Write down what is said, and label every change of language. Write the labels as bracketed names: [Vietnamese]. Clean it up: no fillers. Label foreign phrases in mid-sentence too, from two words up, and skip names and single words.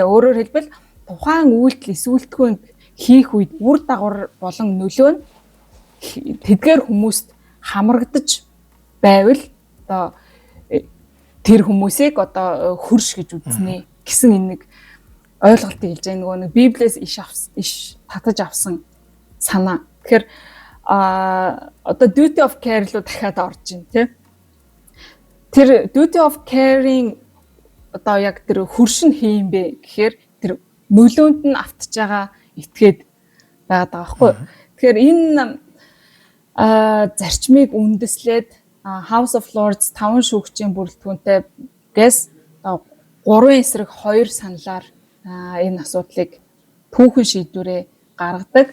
[Mongolian] Өөрөөр хэлбэл тухайн үйлдэл эсвэл хийх үед үр дагавар болон нөлөө нь тэдгээр хүмүүст хамрагдаж байвал одоо тэр хүмүүсийг одоо хөрш гэж үзнэ гэсэн энэ нэг ойлголтыг хэлж байгаа. Нөгөө нэг Библиэс иш татаж авсан санаа. Тэгэхээр одоо [English] duty of care [Mongolian] руу дахиад орж ийн тий. Тэр [English] duty of care- [Mongolian] ийн одоо яг тэр хөрш нь хийм бэ гэхээр тэр нөлөөнд нь автж байгаа этгээд байгаад байгаа байхгүй. Тэгэхээр энэ зарчмыг үндэслээд House of Lords 5 шүүгчийн бүрэлдэхүүнтэй гээс 3 эсрэг 2 саналаар энэ асуудлыг түүхэн шийдвэрээ гаргадаг.